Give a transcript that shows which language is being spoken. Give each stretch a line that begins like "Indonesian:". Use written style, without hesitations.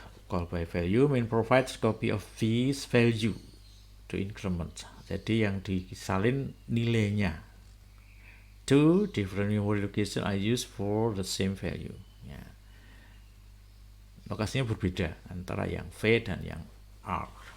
English: Call by value main provides copy of V's value to increment.
Indonesian: Jadi yang disalin nilainya.
English: Two different memory location are used for the same value.
Indonesian: Ya. Lokasinya berbeda antara yang V dan yang arg.